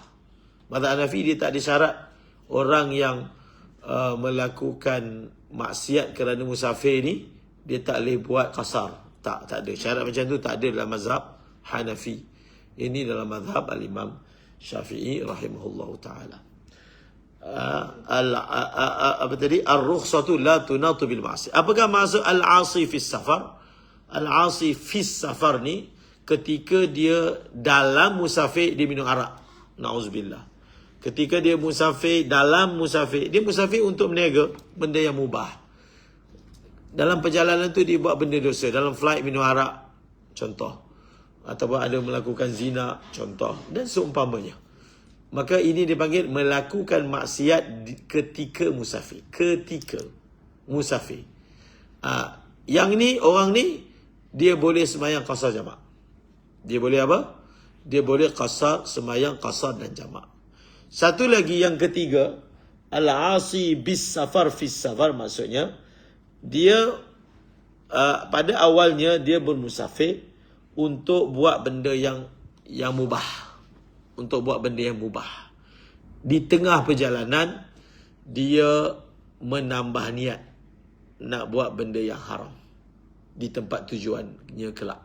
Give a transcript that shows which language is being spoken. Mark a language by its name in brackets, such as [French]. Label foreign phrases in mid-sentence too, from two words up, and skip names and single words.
[Malay] Mazhab Hanafi dia tak ada syarat orang yang melakukan maksiat kerana musafir ni, dia tak boleh buat qasar. Tak ada. Syarat macam tu tak ada dalam mazhab Hanafi. Ini dalam mazhab al-Imam Syafi'i [Arabic] رحمه الله تعالى. [Malay] Apa tadi? [Arabic] الرخصة لا تناط بالمعاصي. [Malay] Apakah maksud [Arabic] العاصي في السفر? العاصي في السفر [Malay] ni, ketika dia dalam musafir, dia minum arak. Na'udzubillah. Ketika dia musafir, dalam musafir, dia musafir untuk meniaga benda yang mubah. Dalam perjalanan tu dia buat benda dosa. Dalam flight minum arak, contoh. Ataupun ada melakukan zina, contoh. Dan seumpamanya. Maka ini dipanggil melakukan maksiat ketika musafir. Ketika musafir. Yang ni, orang ni, dia boleh sembahyang qasar jamak. Dia boleh apa? Dia boleh qasar, sembahyang qasar dan jamak. Satu lagi yang ketiga, [Arabic] العاصي بالسفر في السفر, [Malay] maksudnya dia pada awalnya dia bermusafir untuk buat benda yang mubah. Untuk buat benda yang mubah. Di tengah perjalanan, dia menambah niat nak buat benda yang haram di tempat tujuannya kelak.